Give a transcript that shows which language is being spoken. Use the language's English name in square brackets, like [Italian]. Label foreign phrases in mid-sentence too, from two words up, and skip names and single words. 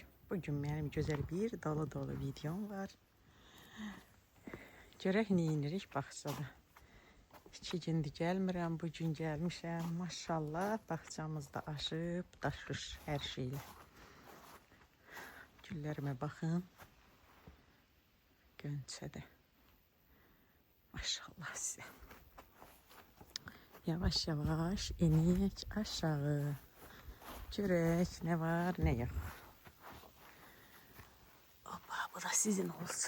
[Azerbaijani] Bugün mənim gözəl bir dolu videom var. Görək nə edirik bağçada. 2 gündür gəlmirəm, bugün gəlmişəm. Maşallah, bağçamızda aşıb, daşır hər şeylə. [Turkish] Güllerime bakın. Gönçede. Maşallah size. [Azerbaijani] Yavaş yavaş inik aşağı. Görək [Turkish] ne var ne yok. [Azerbaijani] Hoppa, bu da sizin olsun.